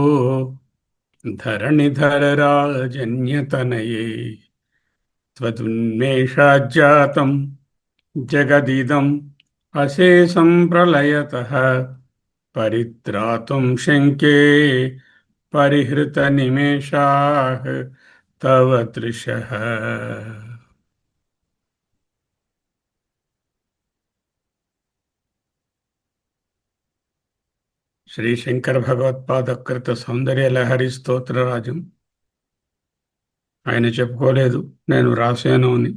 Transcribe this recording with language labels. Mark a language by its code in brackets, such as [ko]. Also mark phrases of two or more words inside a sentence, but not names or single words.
[sa] धरणिधरराजन्यतनये त्वदुन्मेषाज्जातं जगदिदम् अशेषं प्रलयतः परित्रातुं शङ्के परिहृतनिमेषाः तव दृशः। [te] శ్రీ శంకర భగవత్పాదకృత సౌందర్య లహరి స్తోత్రరాజం. ఆయన చెప్పుకోలేదు, నేను రాశాను అని.